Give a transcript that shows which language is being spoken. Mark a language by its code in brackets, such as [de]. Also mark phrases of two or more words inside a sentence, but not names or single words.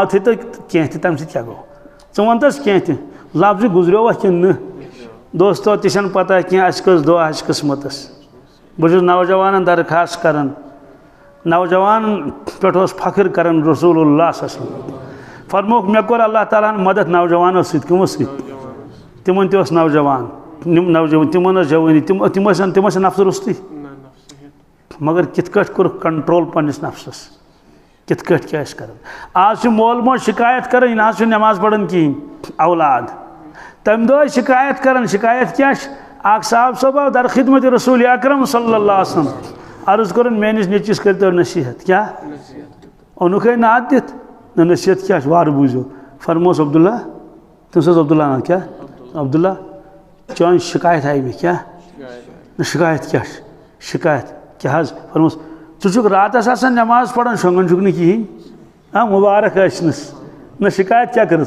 [ks] تھٲے تو کینٛہہ تہِ تَمہِ سۭتۍ کیٛاہ گوٚو ژٕ وَن تس کینٛہہ تہِ لفظہِ گُزریوا کِنہٕ نہٕ دوستو تہِ چھَنہٕ پتہ کینٛہہ اَسہِ کٔژ دۄہ آسہِ قٕسمتس بہٕ چھُس نوجوانن درخاست کران نوجوانن پٮ۪ٹھ اوس فخر کران [ar] رسول اللہ صلی اللہ علیہ وسلم [ks] فرموک مےٚ کوٚر اللہ تعالیٰ ہن مدد نوجوانو سۭتۍ کٕمو سۭتۍ تِمن تہِ اوس نوجوان تِمن ٲس جوٲنی تِم ٲسۍ نفسہٕ روٚستُے مگر کِتھ کٲٹھۍ کوٚرُکھ کنٹرول پننِس نفسس کِتھ کٲٹھۍ کیٛاہ ٲسۍ کران آز چھُ مول موج شکایت کران یہِ نہ حظ چھُنہٕ نٮ۪ماز پران کِہیٖنۍ اولاد تمہِ دۄہ ٲسۍ شکایت کران شکایت کیٛاہ چھِ اکھ صاحب صٲب آو در خدمت رسول اکرم صلی [ar] اللہ علیہ وسلم [ks] عرض کوٚرُن میٲنِس نیٚچوِس کٔرۍتو نصیحت کیٛاہ اوٚنُکھے نعت دِتھ نہ نصیحت کیٛاہ چھِ وارٕ بوٗزِو فرموس عبداللہ تٔمِس اوس عبداللہ ناو کیٛاہ عبداللہ چٲنۍ شکایت آیہِ مےٚ کیٛاہ نہ شکایت کیٛاہ چھِ شکایت کیٛاہ حظ فرموس ژٕ چھُکھ راتس آسان نٮ۪ماز پران شۄنٛگان چھُکھ نہٕ کِہیٖنۍ مُبارک ٲسنَس نہ شکایت کیٛاہ کٔرٕس